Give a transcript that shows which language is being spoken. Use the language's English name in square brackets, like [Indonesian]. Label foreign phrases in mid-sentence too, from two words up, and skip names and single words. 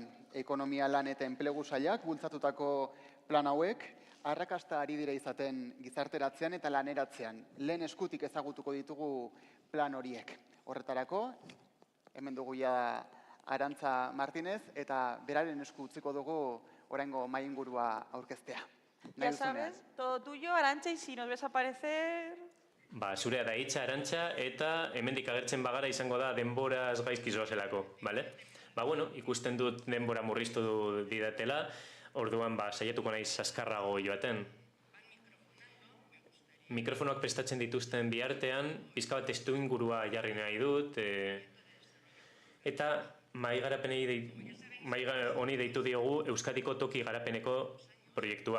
[Basque] Ekonomia lan eta enplegu sailak bultzatutako plan hauek, arrakasta ari dira izaten gizarteratzean eta laneratzean. Lehen eskutik ezagutuko ditugu plan horiek. Horretarako, hemen dugu ja Arantxa Martínez, eta beraren esku utziko dugu oraingo mahai ingurua aurkeztea. [Spanish] Ya sabes, todo tuyo, Arantxa, y si nos ves aparecer... [Basque] Zurea da hitza, Arantxa, eta hemendik agertzen bagara izango da denboraz gaizki zoazelako, bale? Ikusten dut denbora murriztu didatela, orduan saiatuko naiz azkarrago joaten. Mikrofonoak prestatzen dituzten biartean, pizka bat testu ingurua jarri nahi dut, eta Mahai honi deitu diogu Euskadiko toki garapeneko proiektua.